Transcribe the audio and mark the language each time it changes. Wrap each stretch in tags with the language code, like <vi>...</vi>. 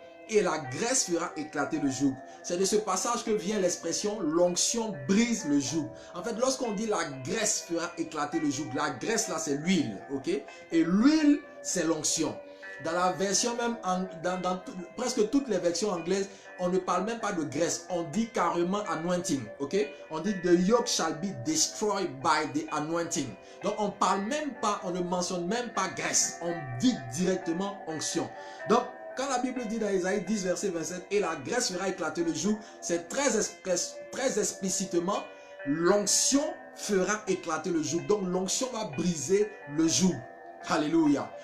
<fr>Et la graisse fera éclater le joug. C'est de ce passage que vient l'expression l'onction brise le joug. En fait, lorsqu'on dit la graisse fera éclater le joug, la graisse là c'est l'huile, ok? Et l'huile c'est l'onction. Dans la version même, dans presque toutes les versions anglaises, on ne parle même pas de graisse, on dit carrément anointing, ok? On dit</fr> <en>the yoke shall be destroyed by the anointing.</en> <fr>Donc on parle même pas, on ne mentionne même pas graisse, on dit directement onction. Donc quand la Bible dit dans Ésaïe 10, verset 27, et la graisse fera éclater le joug, c'est très explicitement, l'onction fera éclater le joug. Donc l'onction va briser le joug. Alléluia.</fr>